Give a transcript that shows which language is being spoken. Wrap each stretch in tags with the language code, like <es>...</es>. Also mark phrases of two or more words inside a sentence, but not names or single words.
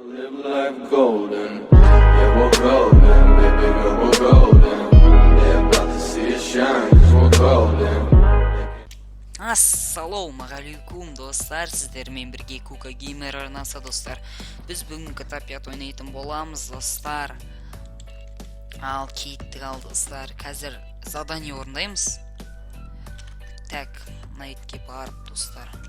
<en>Live life golden, yeah we're golden, baby girl we're golden. They're about to see us shine, 'cause we're golden.</en> <kk>Ассалаумағалейкум достар, сіздермен бірге Кука Геймер арнасы достар. Біз бүгін GTA 5 ойнайтын боламыз достар. Ал кеттік ал достар. Қазір задание орындаймыз. Так, найтке барып достар.</kk>